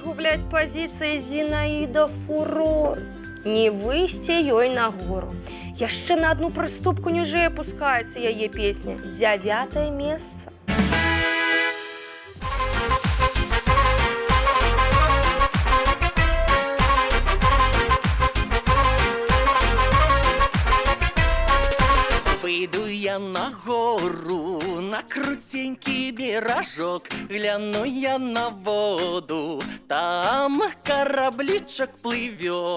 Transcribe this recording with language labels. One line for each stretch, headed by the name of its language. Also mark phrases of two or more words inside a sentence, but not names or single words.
Belarusian: стаяць пазіцыі Зінаіда Фурор. Не выйсці ёй на гору. Яшчэ на одну прыступку ніжэй апускаецца яе песня. 9-е месца.
Russian: Выйду я на гору, на крутенький бережок, гляну я на воду, там корабличок плывет.